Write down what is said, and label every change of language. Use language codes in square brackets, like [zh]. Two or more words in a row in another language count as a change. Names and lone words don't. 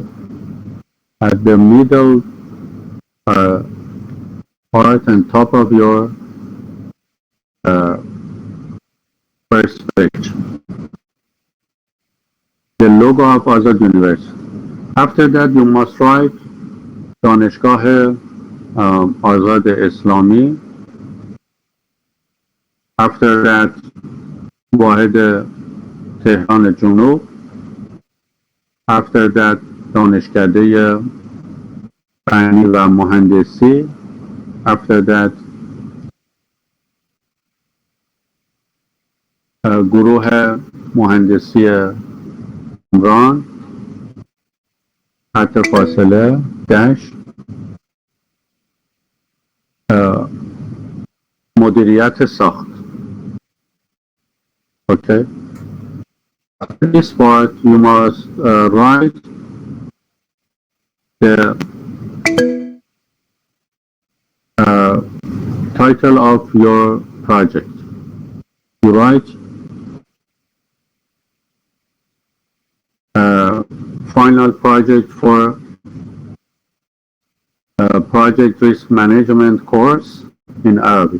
[en] At the middle part and top of your first page, the logo of Azad University. After that, you must write [fa] دانشگاه آزاد اسلامی. [en] After that, [fa] واحد تهران جنوب. [en] After that, [fa] دانشکده فنی و مهندسی. [en] After that, [fa] گروه مهندسی عمران، خط فاصله داش، مدیریت ساخت. [en] Okay. After this part, you must write the title of your project. You write final project for project risk management course in Arabic.